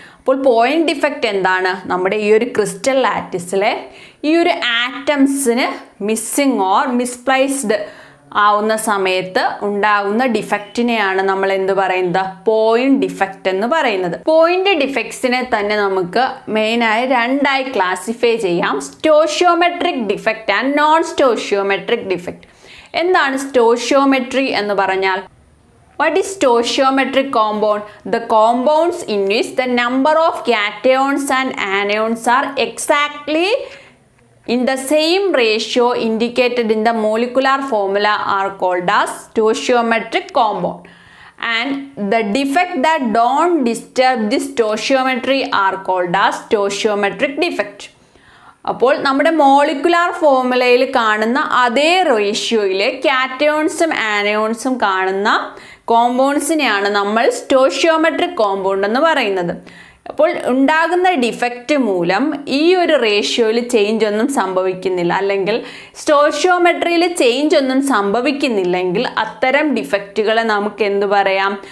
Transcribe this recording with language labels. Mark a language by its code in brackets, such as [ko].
[ml] അപ്പോൾ point defect എന്താണ്? നമ്മുടെ ഈ ഒരു ക്രിസ്റ്റൽ ലാറ്റിസിലെ ഈ ഒരു ആറ്റംസിന് മിസ്സിങ് ഓർ മിസ്പ്ലേസ്ഡ് ആവുന്ന സമയത്ത് ഉണ്ടാകുന്ന ഡിഫക്റ്റിനെയാണ് നമ്മൾ എന്ത് പറയുന്നത്? പോയിന്റ് ഡിഫക്റ്റ് എന്ന് പറയുന്നത്. പോയിന്റ് ഡിഫക്ട്സിനെ തന്നെ നമുക്ക് മെയിനായി രണ്ടായി ക്ലാസിഫൈ ചെയ്യാം: stoichiometric defect and non stoichiometric defect. എന്താണ് സ്റ്റോഷിയോമെട്രി എന്ന് പറഞ്ഞാൽ? [en] What is stoichiometric compound? The compounds in which the number of cations and anions are exactly in the same ratio indicated in the molecular formula are called as stoichiometric compound. And the defect that don't disturb this stoichiometry are called as stoichiometric defect. [ml] അപ്പോൾ നമ്മുടെ molecular ഫോർമുലയിൽ കാണുന്ന അതേ റേഷ്യോയിൽ കാറ്റയോൺസും ആനയോൺസും കാണുന്ന കോമ്പൗണ്ട്സിനെയാണ് നമ്മൾ stoichiometric compound എന്ന് പറയുന്നത്. അപ്പോൾ ഉണ്ടാകുന്ന ഡിഫക്റ്റ് മൂലം ഈ ഒരു റേഷ്യോയിൽ ചേഞ്ച് ഒന്നും സംഭവിക്കുന്നില്ല, അല്ലെങ്കിൽ സ്റ്റോഷിയോമെട്രിയിൽ ചേഞ്ച് ഒന്നും സംഭവിക്കുന്നില്ലെങ്കിൽ അത്തരം ഡിഫക്റ്റുകളെ നമുക്ക് എന്ത് പറയാം?